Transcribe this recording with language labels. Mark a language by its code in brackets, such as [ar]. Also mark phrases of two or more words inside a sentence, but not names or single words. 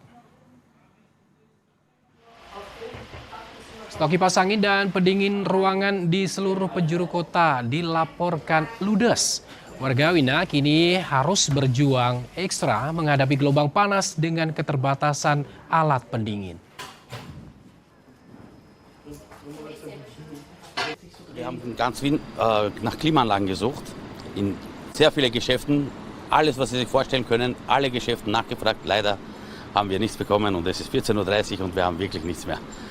[id] Stok kipas angin dan pendingin ruangan di seluruh penjuru kota dilaporkan ludes. Warga Wina kini harus berjuang ekstra menghadapi gelombang panas dengan keterbatasan alat pendingin. [de] Wir haben in ganz Wien nach Klimaanlagen gesucht, in sehr viele Geschäften, alles was Sie sich vorstellen können, alle Geschäfte nachgefragt. Leider haben wir nichts bekommen und es ist 14:30 Uhr und wir haben wirklich nichts mehr.